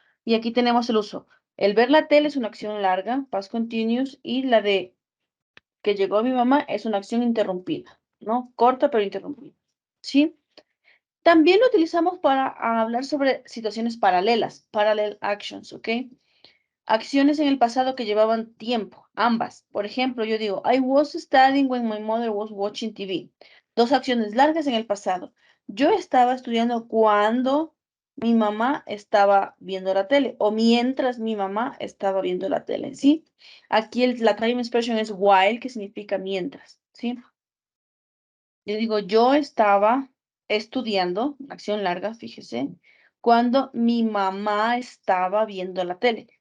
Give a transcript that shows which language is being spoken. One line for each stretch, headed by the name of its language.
Spanish: Y aquí tenemos el uso. El ver la tele es una acción larga, past continuous, y la de que llegó mi mamá es una acción interrumpida, ¿no? Corta pero interrumpida, ¿sí? También lo utilizamos para hablar sobre situaciones paralelas, parallel actions, ¿ok? Acciones en el pasado que llevaban tiempo, ambas. Por ejemplo, yo digo,
English: I was studying when my mother was watching TV.
Spanish: Dos acciones largas en el pasado. Yo estaba estudiando cuando mi mamá estaba viendo la tele o mientras mi mamá estaba viendo la tele, ¿sí? Aquí la time expression es while, que significa mientras, ¿sí? Yo digo, yo estaba estudiando, acción larga, fíjese, cuando mi mamá estaba viendo la tele.